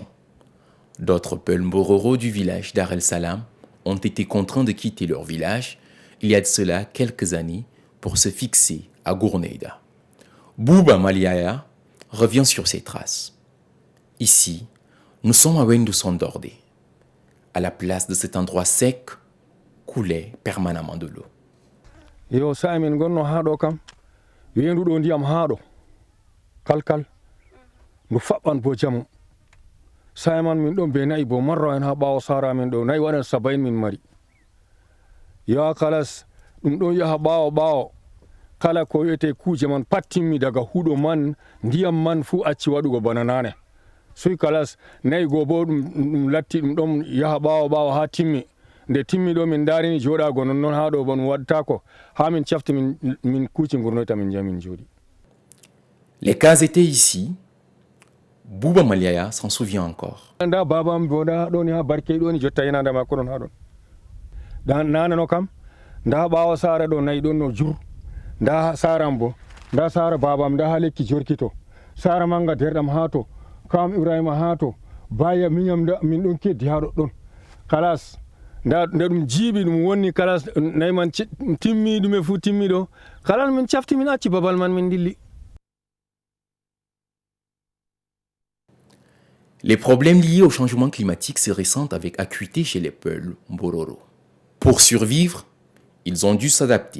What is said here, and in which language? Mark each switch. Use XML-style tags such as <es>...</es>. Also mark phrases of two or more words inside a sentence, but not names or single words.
<fr>D'autres Peuls Mbororo du village Dar el Salam ont été contraints de quitter leur village il y a de cela quelques années pour se fixer à Gourneida. Bouba Maliaya revient sur ses traces. Ici, nous sommes à Wendu Sondordé. À la place de cet endroit sec, coulait permanemment de l'eau.</fr> <ff>Yo Simon gonno haɗo kam wendu ɗo ndiyam haɗo kalkal ndu faɓɓan bo jamu Simon min ɗon be nayi bo marro en ha ɓawo sara min ɗo nayi waɗan 70 min mari ya kalas ɗum ɗon yaha ɓawo kala ko wiyete kuje man pat timmi daga huɗo man ndiyam man fu acci waɗugo bana nane soy kalas nayi go bo ɗum latti ɗum ɗon yaha ɓawo ha timmi nde timmi ɗo min darini joɗago nonnon ha ɗo bon waddata ha min cafti min kuuci gurnoyta min jamin jooɗi.</ff> <fr>Les cas étaient ici. Bouba Maliaya s'en souvient encore.</fr> <ff>Nda babam bo nda ɗoni ha barke ɗoni jotta yanade makko ɗon ha ɗon nane no kam nda ɓawo sara ɗo nayi ɗon no jur nda saram bo nda sara babam nda ha lekki jorkito sara manga derɗam ha to kam Ibrahima ha to baya miñam min ɗon keddi ha ɗon kalas nda ɗum jiiɓi ɗum wonni kala nayi man timmi ɗume fu timmi ɗo kala min cafti min acci babal man min dilli.</ff> <fr>Les problèmes liés au changement climatique se ressentent avec acuité chez les Peuls Mbororo. Pour survivre, ils ont dû s'adapter.</fr>